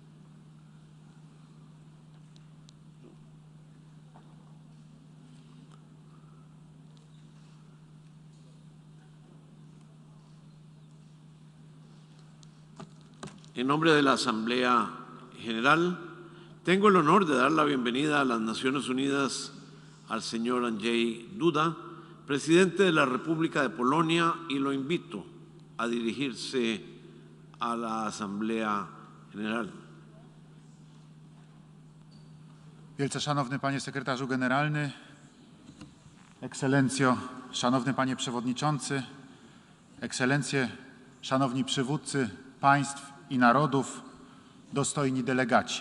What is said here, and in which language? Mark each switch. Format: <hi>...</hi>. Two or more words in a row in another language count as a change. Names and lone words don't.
<es>En nombre de la Asamblea General, tengo el honor de dar la bienvenida a las Naciones Unidas al señor Andrzej Duda, presidente de la República de Polonia, y lo invito a dirigirse a la Asamblea General.</es> <pl>Wielce Szanowny Panie Sekretarzu Generalny, Ekscelencjo, Szanowny Panie Przewodniczący, Ekscelencje, Szanowni Przywódcy państw i narodów, dostojni delegaci.</pl>